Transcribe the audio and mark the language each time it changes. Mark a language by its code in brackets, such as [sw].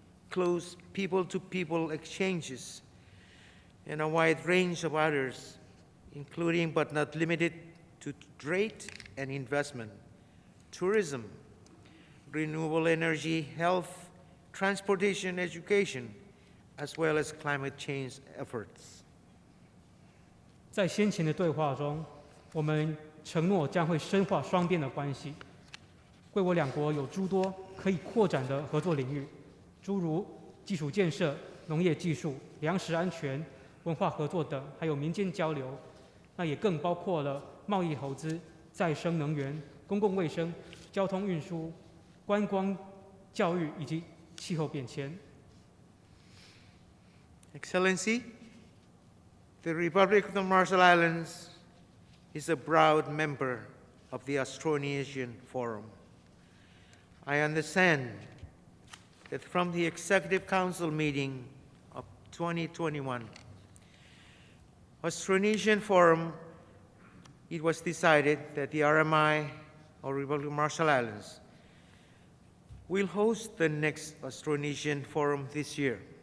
[en] close people-to-people exchanges, and a wide range of others, including but not limited to trade and investment, tourism, renewable energy, health, transportation, education, as well as climate change efforts. [zh] 在先前的对话中，我们承诺将会深化双边的关系，贵我两国有诸多可以扩展的合作领域，诸如基础建设、农业技术、粮食安全、文化合作等，还有民间交流。那也更包括了贸易投资、再生能源、公共卫生、交通运输、观光、教育以及气候变迁。 [en] Excellency, the Republic of the Marshall Islands is a proud member of the Austronesian Forum. I understand that from the Executive Council meeting of 2021, Austronesian Forum, it was decided that the RMI, or Republic of Marshall Islands, will host the next Austronesian Forum this year.